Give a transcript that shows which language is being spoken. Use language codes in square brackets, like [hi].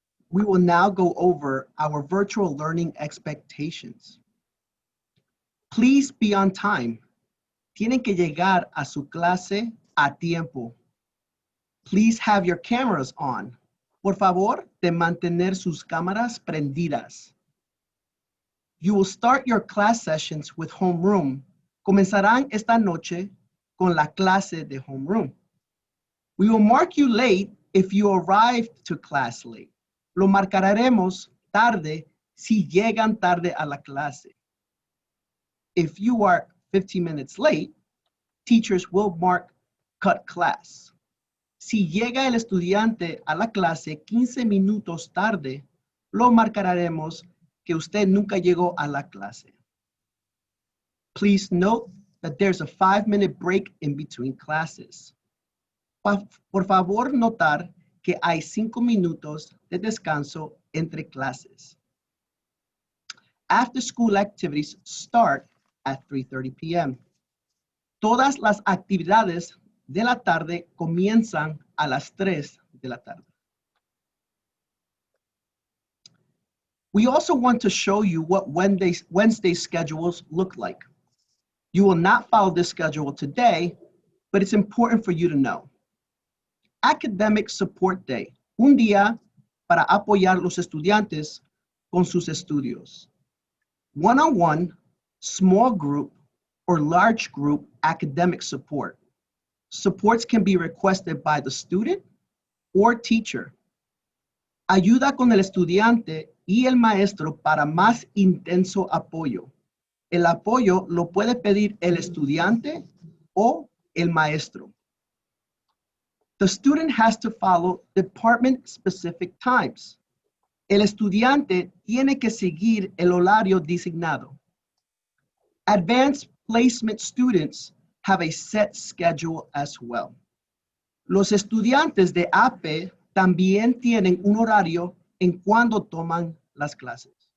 [en] We will now go over our virtual learning expectations. Please be on time. [es] Tienen que llegar a su clase a tiempo. [en] Please have your cameras on. [es] Por favor, de mantener sus cámaras prendidas. [en] You will start your class sessions with homeroom. [es] Comenzarán esta noche con la clase de homeroom. [en] We will mark you late if you arrived to class late. [es] Lo marcaremos tarde si llegan tarde a la clase. [en] If you are 15 minutes late, teachers will mark cut class. [es] Si llega el estudiante a la clase 15 minutos tarde, lo marcaremos que usted nunca llegó a la clase. [en] Please note that there's a 5-minute break in between classes. [es] Por favor, notar que hay 5 minutos de descanso entre clases. [en] After school activities start at 3:30 p.m. [es] Todas las actividades de la tarde comienzan a las 3 de la tarde. [en] We also want to show you what Wednesday schedules look like. You will not follow this schedule today, but it's important for you to know. [es] Academic Support Day, un día para apoyar los estudiantes con sus estudios. [en] One-on-one, small group, or large group academic support. Supports can be requested by the student or teacher. [es] Ayuda con el estudiante y el maestro para más intenso apoyo. El apoyo lo puede pedir el estudiante o el maestro. [en] The student has to follow department-specific times. [es] El estudiante tiene que seguir el horario designado. [en] Advanced placement students have a set schedule as well. [es] Los estudiantes de AP también tienen un horario en cuando toman las clases.